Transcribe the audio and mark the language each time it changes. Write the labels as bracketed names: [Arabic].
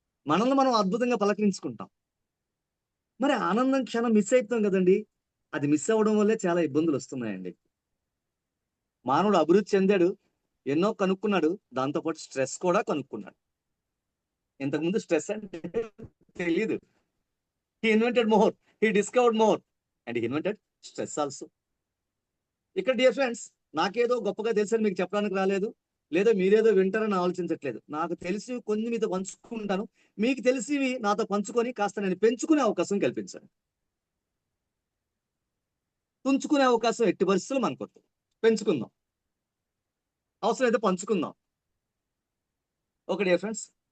[Telugu] మనల్ని మనం అద్భుతంగా పలకరించుకుంటాం. మరి ఆనందం క్షణం మిస్ అయిపోతాం కదండి. అది మిస్ అవ్వడం వల్లే చాలా ఇబ్బందులు వస్తున్నాయండి. మానవుడు అభివృద్ధి చెందాడు, ఎన్నో కనుక్కున్నాడు, దాంతోపాటు స్ట్రెస్ కూడా కనుక్కున్నాడు. ఇంతకుముందు స్ట్రెస్ అంటే తెలియదు. [English] He invented more, he discovered more, and he invented stress also. [Telugu] ఇక్కడ డియర్ ఫ్రెండ్స్, నాకేదో గొప్పగా తెలుసని మీకు చెప్పడానికి రాలేదు, లేదా మీరేదో వింటారని ఆలోచించట్లేదు. నాకు తెలిసి కొన్ని మీతో పంచుకుంటాను, మీకు తెలిసి నాతో పంచుకొని కాస్త నేను పెంచుకునే అవకాశం కల్పించాను. తుంచుకునే అవకాశం ఎట్టి పరిస్థితులు మనకొద్దు. పెంచుకుందాం, అవసరమైతే పంచుకుందాం. Okay dear friends.